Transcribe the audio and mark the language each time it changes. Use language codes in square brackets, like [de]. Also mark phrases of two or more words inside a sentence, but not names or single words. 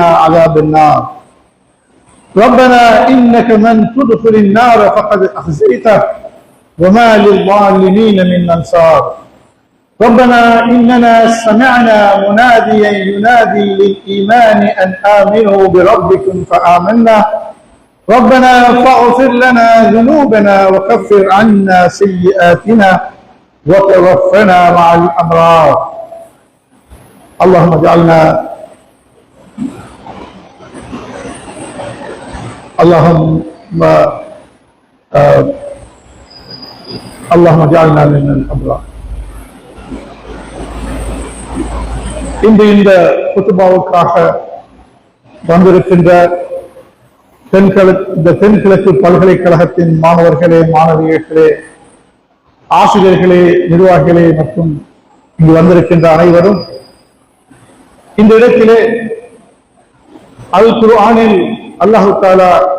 [ar] عذاب النار ربنا إنك من تدخل النار فقد أخزيته وما للظالمين من أنصار ربنا إننا سمعنا مناديا ينادي للإيمان أن آمنوا بربكم فآمنا ربنا فاغفر لنا ذنوبنا وكفر عنا سيئاتنا وتوفنا مع الأبرار. اللهم اجعلنا من الأبرار. [ta] இன்று இந்த குத்துபாவுக்காக வந்திருக்கின்ற தென்கிழக்கு பல்கலைக்கழகத்தின் மாணவர்களே, மாணவியர்களே, ஆசிரியர்களே, நிர்வாகிகளே மற்றும் இங்கு வந்திருக்கின்ற அனைவரும், இந்த இடத்திலே அல் குர்ஆனில் [ar] الله تعالى